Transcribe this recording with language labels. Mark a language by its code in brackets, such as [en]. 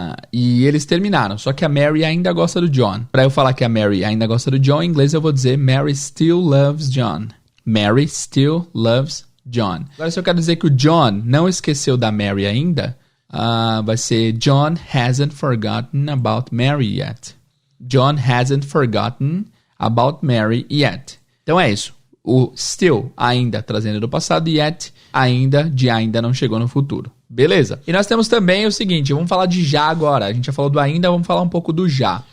[pt] E eles terminaram, só que a Mary ainda gosta do John. Para eu falar que a Mary ainda gosta do John, em inglês eu vou dizer [en] Mary still loves John. Mary still loves John. [pt] Agora, se eu quero dizer que o John não esqueceu da Mary ainda, vai ser [en] John hasn't forgotten about Mary yet. John hasn't forgotten about Mary yet. [pt] Então é isso. O still, ainda, trazendo do passado, yet, ainda, de ainda não chegou no futuro. Beleza. E nós temos também o seguinte, vamos falar de já agora. A gente já falou do ainda, vamos falar um pouco do já.